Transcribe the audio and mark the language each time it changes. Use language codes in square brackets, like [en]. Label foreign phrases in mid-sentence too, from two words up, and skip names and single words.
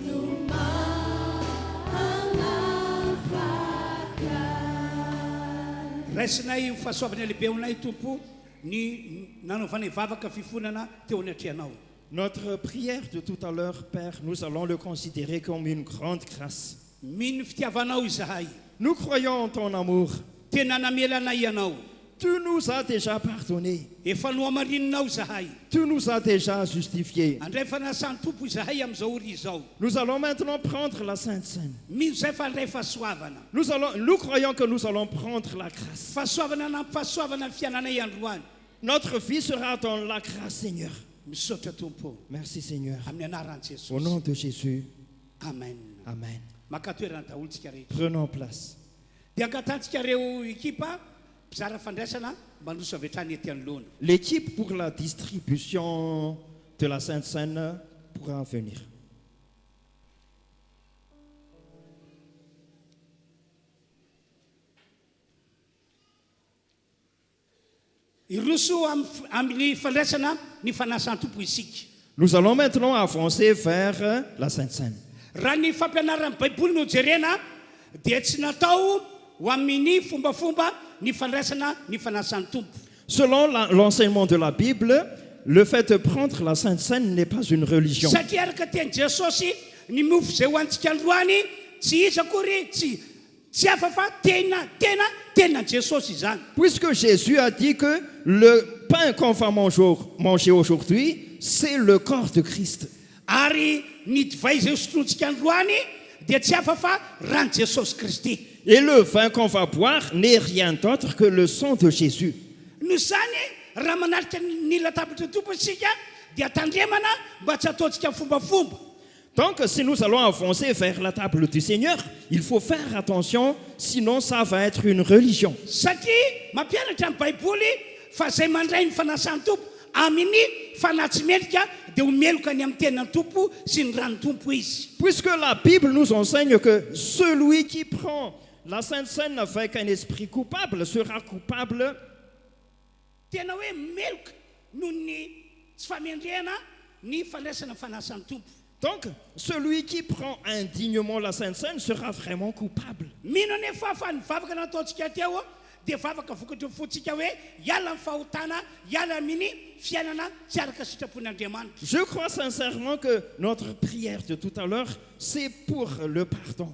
[mg] Raisinay ho fahasoavana lehibe honay tompo ny nanaovanay vavaka fifonana teo any atrehanao. [fr] Notre prière de tout à l'heure, Père, nous allons le considérer comme une grande grâce. [mg] Mino fitiavanao izahay. [fr] Nous croyons en ton amour. [mg] Tena namelanay ianao. [fr] Tu nous as déjà pardonné. [mg] Efa nohamarinonao izahay. [fr] Tu nous as déjà justifiés. [mg] Andray fanasan'ny tompo izahay amin'izao ora izao. [fr] Nous allons maintenant prendre la Sainte Seine. [mg] Mino zay fa andray fahasoavana. [fr] Nous croyons que nous allons prendre la grâce. [mg] Fahasoavana na fahasoavana ny fiainanay androany. [fr] Notre vie sera dans la grâce, Seigneur. [mg] Misaotra tompo [fr] Merci, Seigneur. [mg] amin'ny anaran'i Jesosy. [fr] Au nom de Jésus. [mg] amen. [fr] Amen. [mg] Maka toerana daholotsika rehetra [fr] Prenons place. [mg] dia angatantsika reo ekipa mpizara fandraisana manoso avy hatrany ety anoloana. [fr] L'équipe pour la distribution de la Sainte Seine pourra venir. [mg] Iroso amin'ny fandraisana ny fanasan-tompo isika. [fr] Nous allons maintenant avancer vers la Sainte Seine. [mg] Raha ny fampianaran'ny baiboly no jerena dia tsy natao ho amin'ny fombafomba ny fandraisana ny fanasan'ny tompo. [fr] Selon l'enseignement de la Bible, le fait de prendre la Sainte Seine n'est pas une religion. [mg] Satria araka teny Jesosy ny mofo izay hoantsika androany tsy iza akory tsy hafa fa tena Jesosy izany. [fr] Puisque Jésus a dit que le pain qu'on va manger aujourd'hui, c'est le corps de Christ. [mg] Ary ny divay izay sotrotsika androany dia tsy hafa fa rano Jesosy Kristy. [fr] Et le vin qu'on va boire n'est rien d'autre que le sang de Jésus. [mg] No zany raha manarika ny latabatra tompo isika dia tandremana mba tsy ataontsika fombafomba. [fr] Donc, si nous allons avancer vers la table du Seigneur, il faut faire attention, sinon ça va être une religion. [mg] Satria mampianatra ny baiboly fa izay mandray ny fanasan'ny tompo amin'ny fanatsimelika dia homeloka ny amin'ny tenan'ny tompo sy ny ran'ny tompo izy. [fr] Puisque la Bible nous enseigne que celui qui prend la Sainte Seine avec un esprit coupable sera coupable. [mg] Tena hoe meloka noho ny tsy famendrehana ny fandraisana fanasan'ny tompo. [fr] Donc, celui qui prend indignement la Sainte Seine sera vraiment coupable. [mg] Mino nefa fa ny vavaka nataontsika teo dia vavaka vokatra fotsika hoe hiala amin'ny fahotana, hiala amin'ny fiainana tsy araka sitrapon'Andriamanitra. [fr] Je crois sincèrement que notre prière de tout à l'heure, c'est pour le pardon.